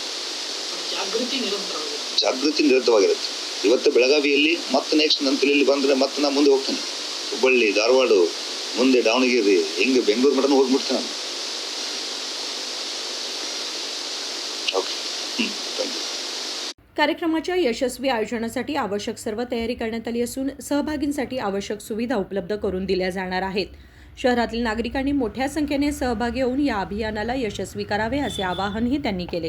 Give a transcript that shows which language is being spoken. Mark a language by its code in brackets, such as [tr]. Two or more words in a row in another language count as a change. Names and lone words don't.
[kn] ಜಾಗೃತಿ ನಿರಂತರವಾಗಿರುತ್ತೆ. ಇವತ್ತು ಬೆಳಗಾವಿಯಲ್ಲಿ ಮತ್ತೆ ನೆಕ್ಸ್ಟ್ ನನ್ನ ತಲೆಯಲ್ಲಿ ಬಂದರೆ ಮತ್ತೆ ನಾನು ಮುಂದೆ ಹೋಗ್ತೇನೆ. ಹುಬ್ಬಳ್ಳಿ, ಧಾರವಾಡ, ಮುಂದೆ ದಾವಣಗೆರೆ, ಹಿಂಗೆ ಬೆಂಗಳೂರು ಮಟನೂ ಹೋಗ್ಬಿಡ್ತೇನೆ ನಾನು. [en] okay, thank you. [mr] कार्यक्रमाच्या यशस्वी आयोजनासाठी आवश्यक सर्व तयारी करण्यात आली असून सहभागींसाठी आवश्यक सुविधा उपलब्ध करून दिल्या जाणार आहेत. शहरातील नागरिकांनी मोठ्या संख्येने सहभागी होऊन या अभियानाला यशस्वी करावे असे आवाहनही त्यांनी केले.